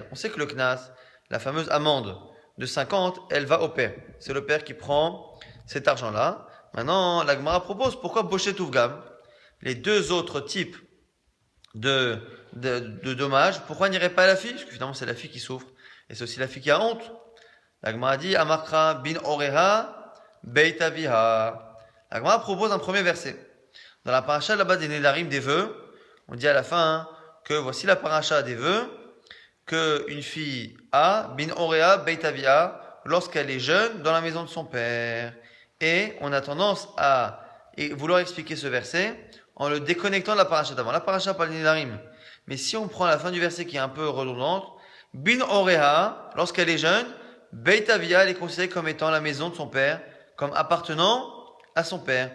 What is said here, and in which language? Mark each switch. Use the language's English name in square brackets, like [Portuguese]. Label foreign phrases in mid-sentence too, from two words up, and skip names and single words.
[French] On sait que le Knas, la fameuse amende de 50, elle va au père. C'est le père qui prend cet argent-là. Maintenant, la Gemara propose pourquoi [Hebrew] בושת ופגם, [French] les deux autres types de dommages, pourquoi n'irait pas à la fille? Parce que finalement, c'est la fille qui souffre. Et c'est aussi la fille qui a honte. La Gemara dit, [Hebrew] אמקרא בנעוריה בית אביה. [French] La Gemara propose un premier verset. Dans la paracha là-bas des Nédarim, des vœux, on dit à la fin que voici la paracha des vœux, qu'une fille a, [Hebrew] בנעוריה בית אביה, [French] lorsqu'elle est jeune, dans la maison de son père. Et on a tendance à vouloir expliquer ce verset en le déconnectant de la paracha d'avant. La paracha parle des Nédarim. Mais si on prend la fin du verset qui est un peu redondante, [Hebrew] בנעוריה, [French] lorsqu'elle est jeune, [Hebrew] בית אביה, [French] elle est considérée comme étant la maison de son père, comme appartenant à son père.